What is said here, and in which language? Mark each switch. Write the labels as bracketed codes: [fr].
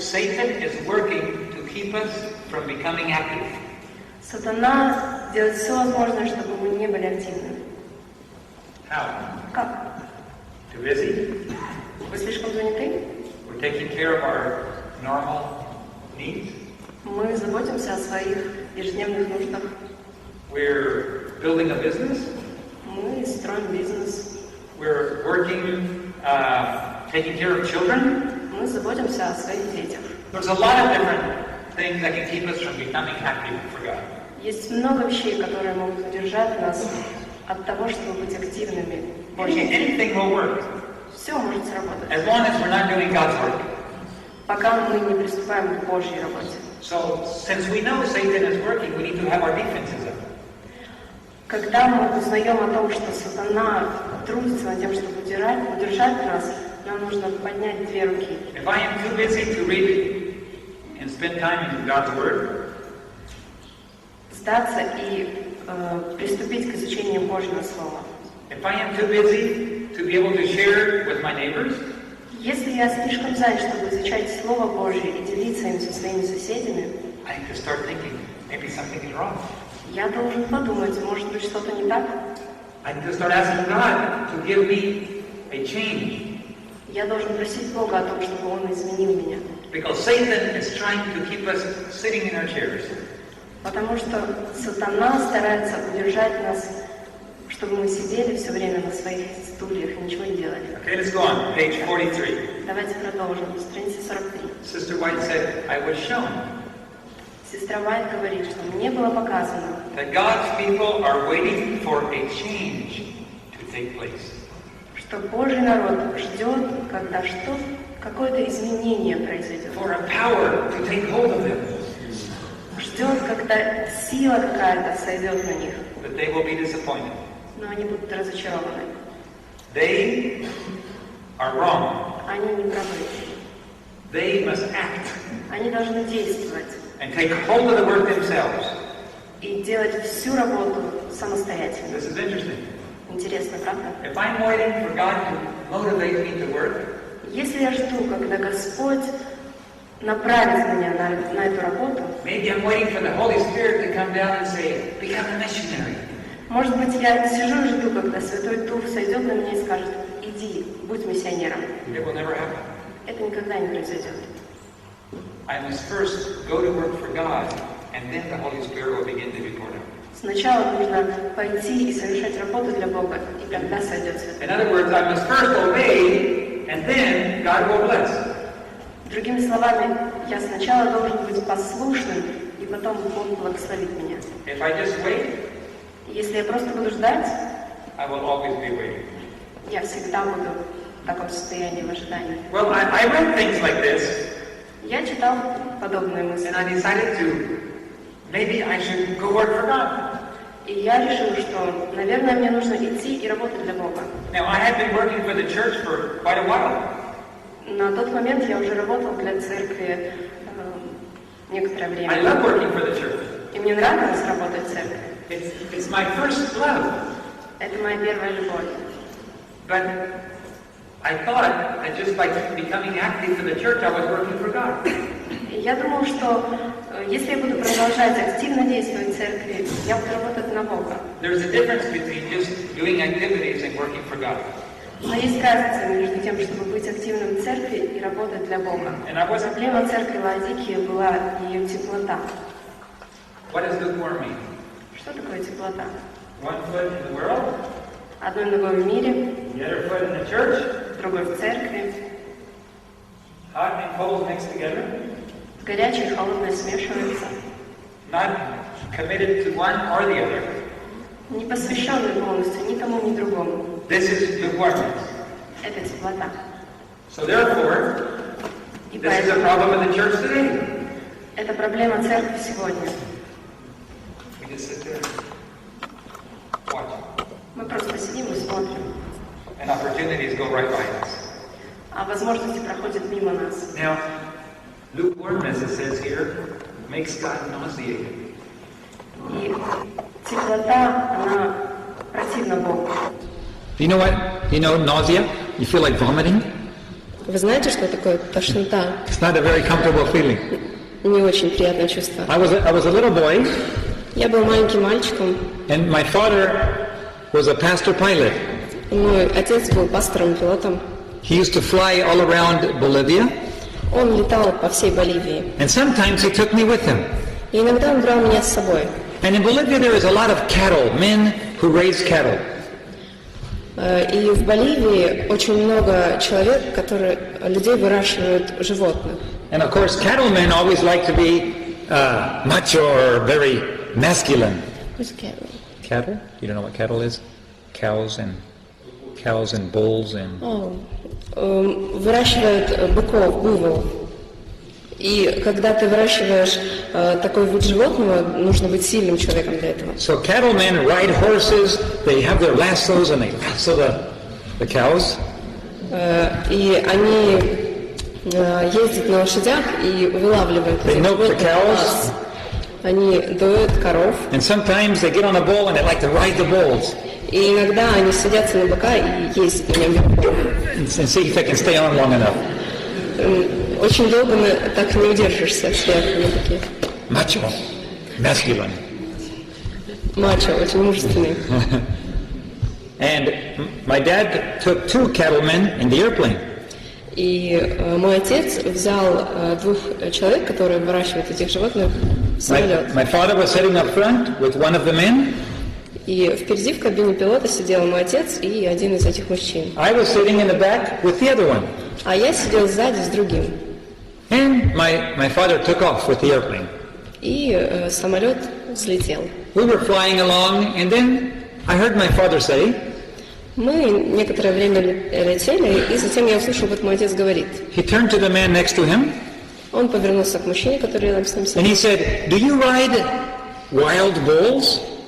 [en] Satan is working to keep us from becoming active. [ru] Сатана делает все возможное, чтобы мы не были активными. [en] How? [ru] Как? [en] Too busy? [ru] Вы слишком заняты? [en] We're taking care of our normal needs? [ru] Мы Мы заботимся о своих ежедневных нуждах. [en] We're building a business. [ru] Мы строим бизнес. [en] We're working, taking care of children. [ru] Мы заботимся о своих детях. [en] There's a lot of different things that can keep us from becoming active for God. [ru] Есть много вещей, которые могут удержать нас от того, чтобы быть активными. [en] Anything will work. [ru] Все может сработать. [en] As long as we're not doing God's work. [ru] Пока мы не приступаем к Божьей работе. [en] So, since we know Satan is working, we need to have our defenses up. [ru] Когда мы узнаем о том, что сатана трудится над тем, чтобы удержать нас, нам нужно поднять две руки. [en] If I am too busy to read and spend time in God's Word, [ru] сдаться и приступить к изучению Божьего Слова. [en] if I am too busy to be able to share with my neighbors, [ru] если я слишком занят, чтобы изучать Слово Божье и делиться им со своими соседями, [en] I need to start thinking maybe something is wrong. [ru] я должен подумать, может быть, что-то не так. [en] I need to start asking God to give me a change. [ru] Я должен просить Бога о том, чтобы Он изменил меня. [en] Because Satan is trying to keep us sitting in our chairs. [ru] Потому что сатана старается удержать нас, чтобы мы сидели все время на своих стульях и ничего не делали. [en] Okay, let's go on. Page 43. [ru] Давайте продолжим. Страница 43. [en] Sister White said, I was shown [ru] Сестра Уайт говорит, что мне было показано, [en] that God's people are waiting for a change to take place. [ru] что Божий народ ждет, когда какое-то изменение произойдет. [en] For a power to take hold of them. [ru] Ждет, когда сила какая-то сойдет на них. [en] But they will be disappointed. [ru] Но они будут разочарованы. [en] They are wrong. [ru] Они не правы. [en] They must act [ru] Они должны действовать [en] and take hold of the work themselves. [ru] и делать всю работу самостоятельно. [en] This is interesting. [ru] Интересно, правда? [en] If I'm waiting for God to motivate me to work, [ru] Если я жду, когда Господь направит меня на эту работу, [en] maybe I'm waiting for the Holy Spirit to come down and say, become a missionary. [ru] может быть, я сижу и жду, когда Святой Дух сойдет на меня и скажет, иди, будь миссионером. [en] It will never happen. [ru] Это никогда не произойдет. [en] I must first go to work for God, and then the Holy Spirit will begin to be poured out. [ru] Сначала нужно пойти и совершать работу для Бога, и тогда сойдет Святой [en] In [ru] Дух. [en] other words, I must first obey, and then God will bless. [ru] Другими словами, я сначала должен быть послушным, и потом Бог благословит меня. [en] If I just wait, [ru] Если я просто буду ждать, [en] I will always be waiting. [ru] я всегда буду в таком состоянии, в ожидании. [en] Well, I read things like this, [ru] Я читал подобные мысли, [en] and I decided to, maybe I should go work for God. [ru] и я решил, что, наверное, мне нужно идти и работать для Бога. [en] Now, I had been working for the church for quite a while. [ru] На тот момент я уже работал для церкви некоторое [en] I [ru] время. [en] love working for the church. [ru] И мне нравилось работать в церкви. [en] It's my first love. [ru] Это моя первая любовь. [en] But I thought that just by becoming active for the church, I was working for God. [ru] И я думал, что если я буду продолжать активно действовать в церкви, я буду работать на Бога. [en] There's a difference between just doing activities and working for God. [ru] Но есть разница между тем, чтобы быть активным в церкви и работать для Бога. Проблема церкви Лаодикии была ее теплота. [en] What does lukewarm mean? [ru] Что такое теплота? [en] One foot in the world, [ru] Одной ногой в мире, [en] the other foot in the church, [ru] другой в церкви. [en] hot and cold mixed together, [ru] Горячее и холодное смешивается. [en] not committed to one or the other. [ru] Не посвященный полностью ни тому, ни другому. [en] This is lukewarmness. [ru] Это теплота. [en] So therefore, [ru] И [en] this is a [ru] поэтому [en] problem in the church today. [ru] это проблема церкви сегодня. [en] We just sit there and watch. [ru] Мы просто сидим и смотрим, [en] And opportunities go right by us. [ru] а возможности проходят мимо нас. [en] Now, lukewarmness, it says here, makes God nauseated. [ru] И теплота, она противна Богу. [en] You know what? You know nausea? You feel like vomiting? [ru] Вы знаете, что такое тошнота? [en] It's not a very comfortable feeling. [ru] Не очень приятное чувство. [en] I was a little boy, [ru] Я был маленьким мальчиком, [en] and my father was a pastor pilot. [ru] и мой отец был пастором-пилотом. [en] He used to fly all around Bolivia, [ru] Он летал по всей Боливии. [en] And sometimes he took me with him. [ru] И иногда он брал меня с собой. [en] And in Bolivia there is a lot of cattle, men who raise cattle. [ru] И в Боливии очень много людей выращивают животных. [en] And of course, cattlemen always like to be macho or very masculine. Who's cattle? Cattle? You don't know what cattle is? Cows and bulls and... [ru] Выращивают быков, буйволов. И когда ты выращиваешь такой вид животного, нужно быть сильным человеком для этого. [en] So cattlemen ride horses, they have their lassos and they lasso the cows. [ru] И они ездят на лошадях и вылавливают этих животных. Они доят коров. [en] And sometimes they get on a bull and they like to ride the bulls. [ru] И иногда они садятся на быка и ездят на нем. [en] And see if they can stay on long enough. [ru] Очень долго так не удержишься, сверху на быке. [en] Macho, masculine. [ru] Мачо, очень мужественный. [en] And my dad took 2 cattlemen in the airplane. [ru] И мой отец взял 2 человек, которые выращивают этих животных, в самолет. [en] My father was sitting up front with one of the men. [ru] И впереди в кабине пилота сидел мой отец и один из этих мужчин. [en] I was sitting in the back with the other one. [ru] А я сидел сзади с другим. [en] And my father took off with the airplane. [ru] И самолет взлетел. [en] We were flying along, and then I heard my father say, [ru] Мы некоторое время летели, и затем я услышал, как мой отец говорит. [en] He turned to the man next to him. [ru] Он повернулся к мужчине, который рядом с ним сидел. [en] And he said, "Do you ride wild bulls?"